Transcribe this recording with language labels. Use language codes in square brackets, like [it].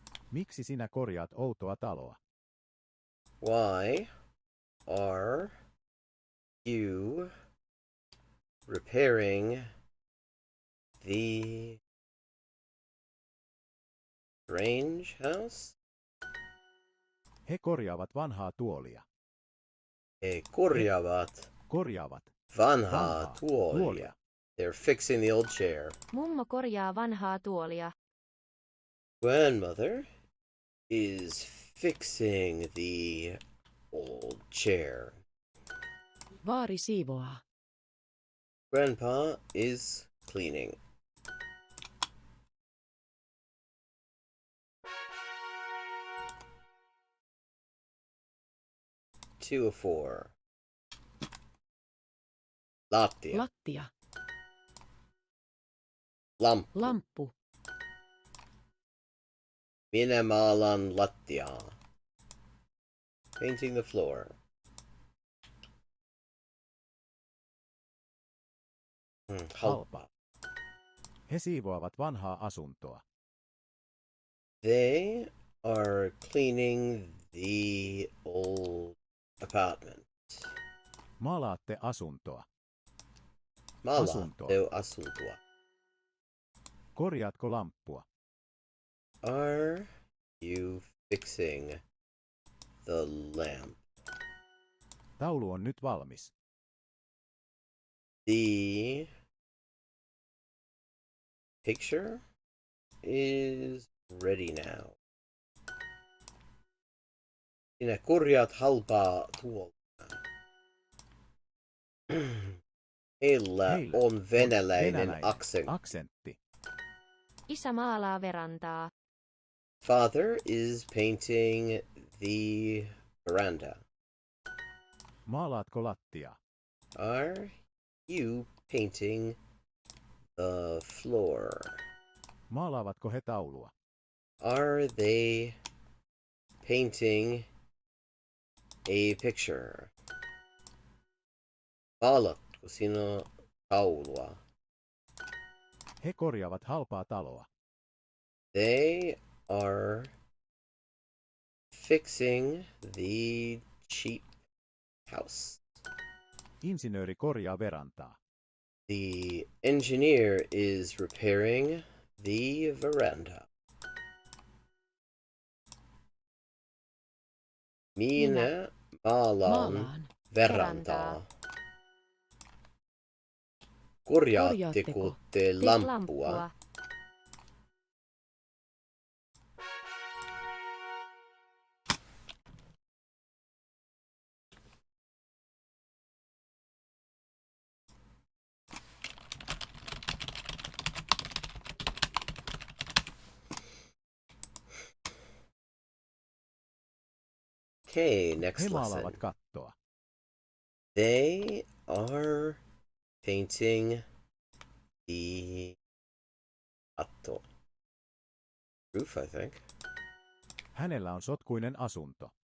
[fi] Miksi sinä korjaat outoa taloa? [en] Why are you repairing the strange house? [fi] He korjaavat vanhaa tuolia. He korjaavat vanhaa tuolia. [en] They're fixing the old chair. [fi] Mummo korjaa vanhaa tuolia. [en] Grandmother is fixing the old chair. [fi] Vaari siivoaa. [en] Grandpa is cleaning. Two of four. [fi] Lattia. Lattia. Lamppu. Lamppu. Minä maalan lattiaa. [en] Painting the floor. [fi] Halpa. He siivoavat vanhaa asuntoa. [en] They are cleaning the old apartment. [fi] Maalaatte asuntoa. Maalaatte asuntoa. Korjaatko lamppua? [en] Are you fixing the lamp? [fi] Taulu on nyt valmis. [en] The picture is ready now. [fi] Sinä korjaat halpaa tuolta. Heillä on venäläinen aksentti. Isä maalaa verandaa. [en] Father is painting the veranda. [fi] Maalaatko lattia? [en] Are you painting the floor? [fi] Maalaavatko he taulua? [en] Are they painting a picture? [fi] Maalatko sinä taulua? He korjaavat halpaa taloa. [en] They are fixing the cheap house. [fi] Insinööri korjaa verantaa. [en] The engineer is repairing the veranda. [fi] Minä maalaan verandaa. Korjaatteko te lamppua? [en] Okay, next [fi] He [en] lesson. [fi] maalaavat kattoa. [en] They are painting the katto. Roof, I think. [fi] Hänellä on sotkuinen asunto.